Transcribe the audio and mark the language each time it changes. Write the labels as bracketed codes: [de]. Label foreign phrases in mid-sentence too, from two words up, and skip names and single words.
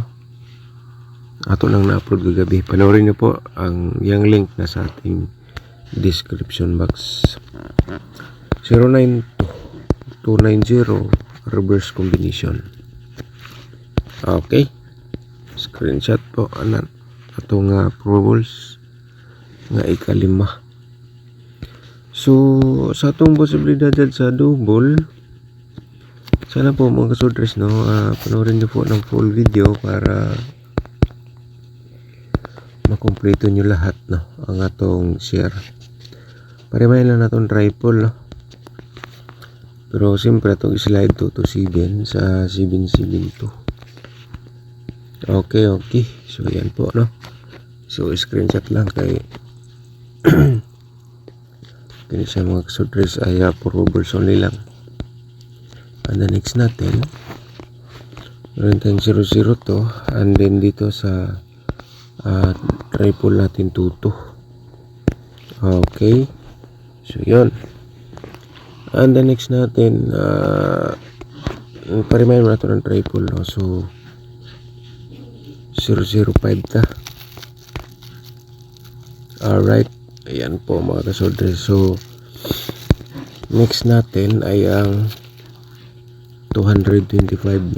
[tl] Ato lang na-upload kagabi. Panoorin niyo po ang yung link na sa ating description box. [en] 092290 reverse combination. [ceb] Okay. Screenshot po anan atong probables nga ikalima. So sa atong posibilidad sa double, [tl] sana po mga kasudres, no, panoorin niyo po ng full video para makumpleto niyo lahat, no, ang atong share. Parimahin lang natin triple, no, pero siyempre itong slide 2 to 7 sa 772. Okay. So yan po, no. [ceb] So screenshot lang kay kini siya mga kasudres ay [en] probables only [ceb] lang. [en] And the next [tl] natin 0.002 [en] and then [tl] dito sa triple natin 22. Okay, so yun. [en] And the next [tl] natin parimahin mo natin ng triple, no? So 005 ta. Alright, ayan po mga kasodre. So next natin ay ang 225, no?